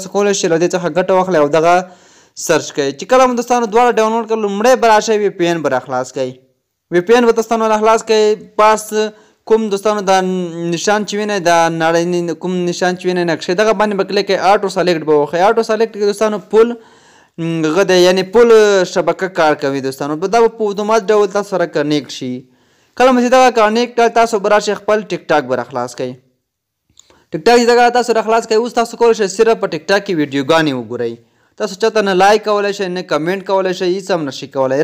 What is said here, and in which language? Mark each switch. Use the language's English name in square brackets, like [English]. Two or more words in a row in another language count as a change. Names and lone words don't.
[Pashto] تاسو کولی شئ له دې څخه ګټه واخلئ او دغه سرچ کوئ. چې کله مو دوستانو دواړه ډاونلوډ کړل، لومړی به راشئ وی پی این به راخلاص کوئ. وی پی این به دوستانو راخلاص کوئ. پاس کوم دوستانو دا نشان چې وینئ، دا نړۍ کوم نشان چې وینئ نقشې، دغه باندې به کلیک کوئ. [English] auto select [Pashto] به وښیي. [English] auto select [Pashto] کې دوستانو پول غده یعنی پول شبکه کار کوي دوستانو. دا به په اتومات ډول تاسو سره کنیکټ شي. کله مو چې دغه کنیکټ کړ، تاسو به راشئ خپل ټیک ټاک به راخلاص کوئ. ټیک ټاک چې دغه تاسو راخلاص کوئ، اوس تاسو کولی شئ صرف په ټیک ټاک کې ویډیوګانې وګورئ. تاسو چاته نه لایک کولی شئ، نه کمنټ کولی شئ، هېڅ هم نشئ کولی.